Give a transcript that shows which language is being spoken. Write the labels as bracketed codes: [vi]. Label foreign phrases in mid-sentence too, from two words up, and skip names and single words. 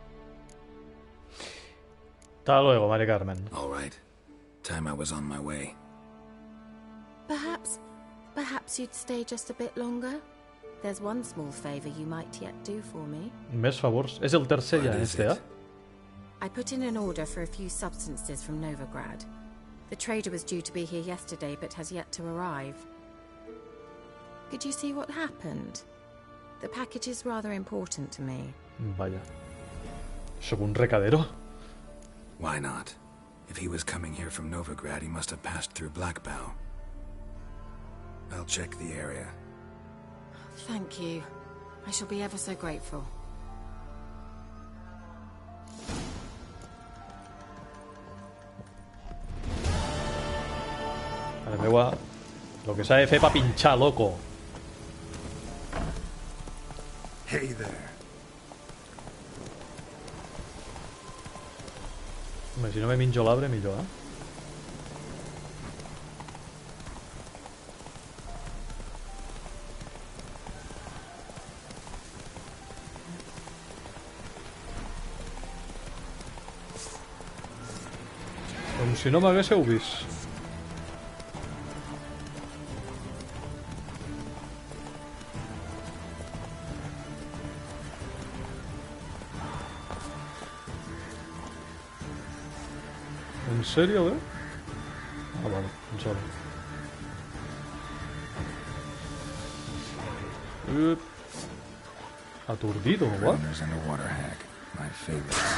[es] Hasta luego, Mari Carmen. [en] All right. Time I was on my way. Perhaps you'd stay just a bit longer? There's one small favor you might yet do for me. [ca] Més favors. És el tercer ja, este, eh? [en] I put in an order for a few substances from Novigrad. The trader was due to be here yesterday, but has yet to arrive. Could you see what happened? The package is rather important to me. [es] Vaya. ¿Soc un recadero? [en] Why not? If he was coming here from Novigrad, he must have passed through Blackbow. I'll check the area. Thank you. I shall be ever so grateful. [ca] Mare meua, lo que s'ha de fer pa pinxar, loco. [en] Hey there. [ca] Home, si no me minjo l'arbre, millor, eh? Com si no m'haguéssiu vist. [es] ¿En serio, eh? Ah, vale, un solo. Aturdido, [en] what? Runners and a water hag, my favorite.